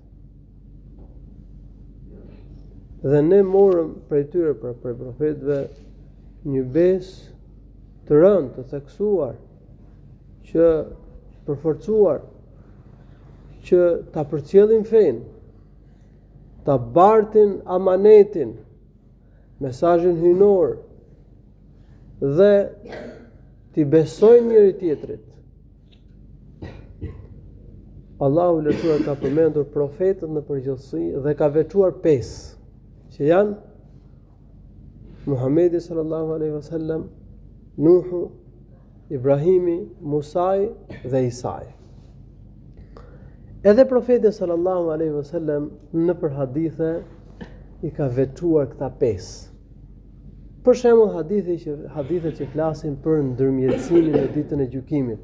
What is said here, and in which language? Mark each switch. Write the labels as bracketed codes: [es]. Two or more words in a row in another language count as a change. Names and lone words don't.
[sq] Dhe ne morëm prej tyre, prej profetëve, një besë të rëndë, të theksuar, që përforcuar, që ta përcjellin fenë, ta bartin amanetin, mesazhin hyjnor dhe t'i besojnë njëri tjetrit. Allahu i Lartësuar ka përmendur profetët në përgjithësi dhe ka veçuar 5, që janë Muhamedi [ar] صلى الله عليه وسلم, [sq] Nuhu, Ibrahimi, Musai dhe Isai. Edhe profeti [ar] صلى الله عليه وسلم [sq] në për hadithe i ka veçuar këta 5. Për shembull hadithet që flasin për ndërmjetësimin në ditën e gjykimit.